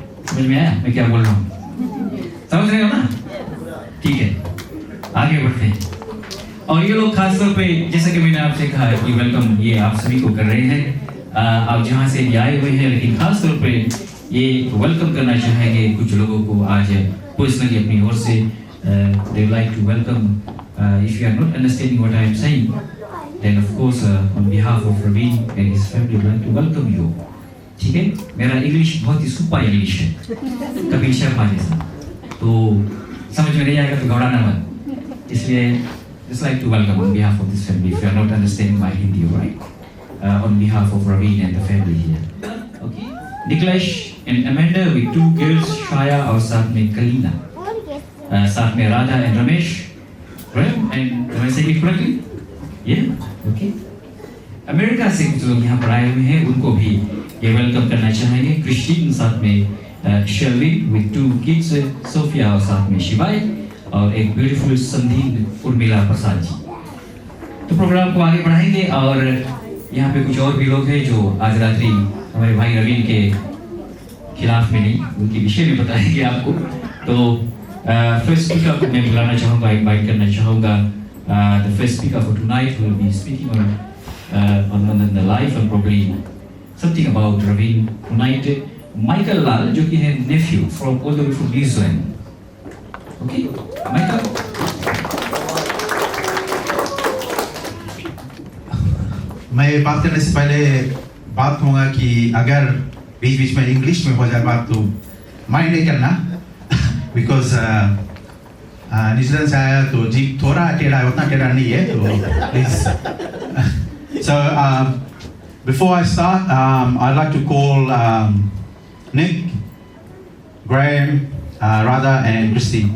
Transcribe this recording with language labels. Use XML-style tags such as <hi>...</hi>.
<hi>समझ में आया मैं क्या बोल रहा हूँ? समझ रहे हो ना? ठीक है, आगे बढ़ते हैं। और ये लोग खास तौर पे, जैसा कि मैंने आपसे कहा कि वेलकम ये आप सभी को कर रहे हैं, आप जहाँ से भी आए हुए हैं, लेकिन खास तौर पे ये वेलकम करना चाहेंगे कुछ लोगों को आज पर्सनली अपनी ओर से।</hi> <en>they like to welcome, if you are not understanding what I am saying, then of course on behalf of Raveen and his family would like to welcome you.</en> <hi>ठीक है, मेरा इंग्लिश बहुत ही सुपर इंग्लिश है, कभी शर्मा जैसा, तो समझ में नहीं आएगा तो घबराना मत, इसलिए</hi> <en>just like to welcome on behalf of this family if you are not understanding my Hindi, right? On behalf of Raveen and the family here. Okay, Niklesh and Amanda with 2 girls, Shaya</en> <hi>और साथ में</hi> <en>Kalina, साथ में Radha and Ramesh, right? And am I saying it correctly? Yeah, okay.</en> <hi>America से कुछ लोग यहाँ पर आए हुए हैं, उनको भी ये वेलकम करना चाहेंगे। क्रिस्टीन साथ में शेल्वी</hi> <en>with 2 kids,</en> <hi>सोफिया और साथ में शिवाय और एक ब्यूटीफुल संधीन उर्मिला प्रसाद जी। तो प्रोग्राम को आगे बढ़ाएंगे और यहाँ पे कुछ और भी लोग हैं जो आज रात्रि हमारे भाई रवीन के खिलाफ में नहीं, उनके विषय में बताएंगे आपको। तो फर्स्ट स्पीकर को मैं बुलाना चाहूँगा, इनवाइट करना चाहूँगा।</hi> <en>The first speaker for tonight will be speaking on the life and probably something about Raveen tonight. Michael Lal,</en> <hi>जो कि है</hi> <en>nephew from all the way from New Zealand. Okay, Michael.</en> <hi>मैं बात करने से पहले बात होगा कि अगर बीच बीच में इंग्लिश में हो जाए बात तो माइंड नहीं करना, बिकॉज न्यूजीलैंड से आया तो जी थोड़ा टेढ़ा है, उतना टेढ़ा नहीं है, तो please.</hi> <en>So before I start, I'd like to call Nick, Graham, Radha and Christine.</en>